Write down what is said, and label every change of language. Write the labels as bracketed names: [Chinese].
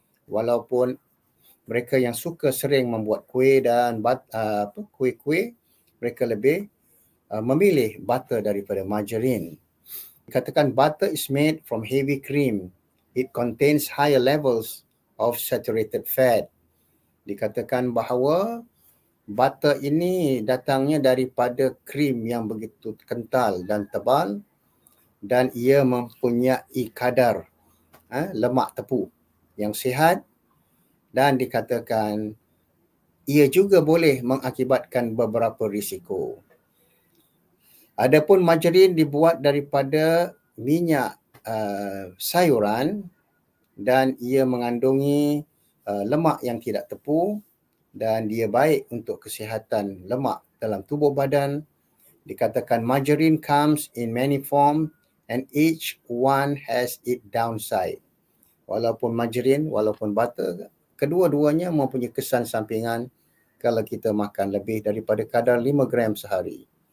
[Malay] Walaupun mereka yang suka sering membuat kuih dan kuih-kuih, mereka lebih memilih butter daripada margarine. Dikatakan [English] butter is made from heavy cream. It contains higher levels of saturated fat. [Malay] Dikatakan bahawa butter ini datangnya daripada krim yang begitu kental dan tebal dan ia mempunyai kadar lemak tepu yang sihat dan dikatakan ia juga boleh mengakibatkan beberapa risiko. Adapun margarine dibuat daripada minyak sayuran dan ia mengandungi lemak yang tidak tepu dan dia baik untuk kesihatan lemak dalam tubuh badan. Dikatakan [English] margarine comes in many forms and each one has its downside. [Malay] Walaupun margarine, walaupun butter, kedua-duanya mempunyai kesan sampingan kalau kita makan lebih daripada kadar 5 gram sehari.